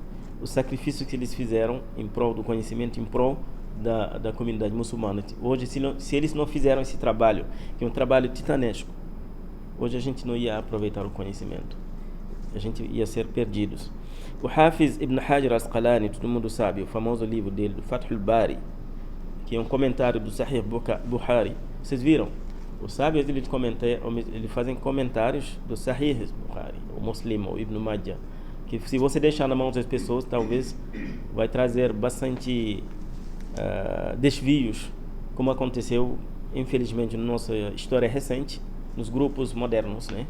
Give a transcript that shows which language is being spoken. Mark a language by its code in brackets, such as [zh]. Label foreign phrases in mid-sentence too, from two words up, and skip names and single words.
[pt] Os sacrifícios que eles fizeram em prol do conhecimento, em prol da comunidade muçulmana. Hoje, se eles não fizeram esse trabalho, que é um trabalho titanesco, hoje a gente não ia aproveitar o conhecimento, a gente ia ser perdidos. O Hafiz Ibn Hajar Asqalani, todo mundo sabe, o famoso livro dele, do Fath al-Bari, que é um comentário do Sahih Bukhari. Vocês viram? Os sábios eles fazem comentários do Sahih Bukhari, o Muslim, o Ibn Majah, que se você deixar na mão das pessoas, talvez vai trazer bastante desvios, como aconteceu, infelizmente, na nossa história recente, nos grupos modernos, né?